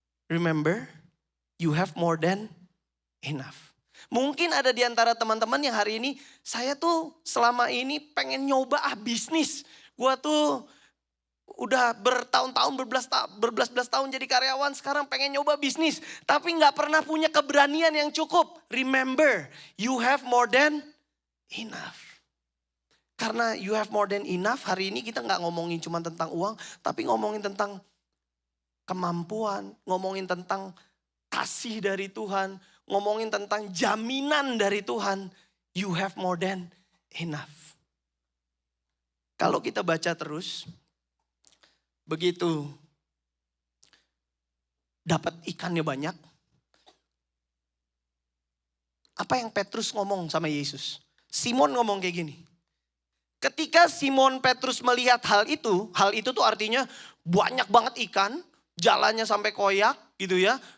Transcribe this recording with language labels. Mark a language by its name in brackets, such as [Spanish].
[English] Remember, you have more than enough. [Indonesian] Mungkin ada di antara teman-teman yang hari ini, saya tuh selama ini pengen nyoba bisnis. Gua tuh udah bertahun-tahun, berbelas-belas tahun jadi karyawan, sekarang pengen nyoba bisnis. Tapi gak pernah punya keberanian yang cukup. [English] Remember, you have more than enough. [Indonesian] Karena [English] you have more than enough, [Indonesian] hari ini kita gak ngomongin cuma tentang uang, tapi ngomongin tentang kemampuan, ngomongin tentang kasih dari Tuhan, ngomongin tentang jaminan dari Tuhan. [English] You have more than enough. [Indonesian] Kalau kita baca terus, begitu dapat ikannya banyak. Apa yang Petrus ngomong sama Yesus? Simon ngomong kayak gini. Ketika Simon Petrus melihat hal itu tuh artinya banyak banget ikan, jalannya sampai koyak gitu ya.